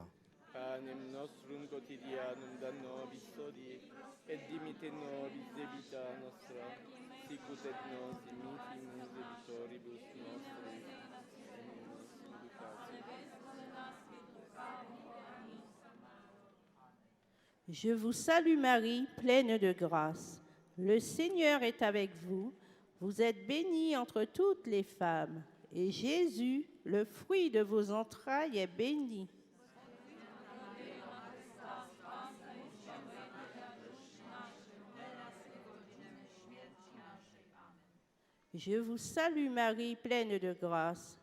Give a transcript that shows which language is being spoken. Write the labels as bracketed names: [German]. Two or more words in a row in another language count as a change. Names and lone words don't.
[Latin] Panem nostrum quotidianum da nobis hodie, et dimitte nobis debita nostra, sicut et nos dimittimus debitoribus nostris, et nos inducatio. [French] Je vous salue Marie, pleine de grâce. Le Seigneur est avec vous. Vous êtes bénie entre toutes les femmes. Et Jésus, le fruit de vos entrailles, est béni. Je vous salue Marie, pleine de grâce.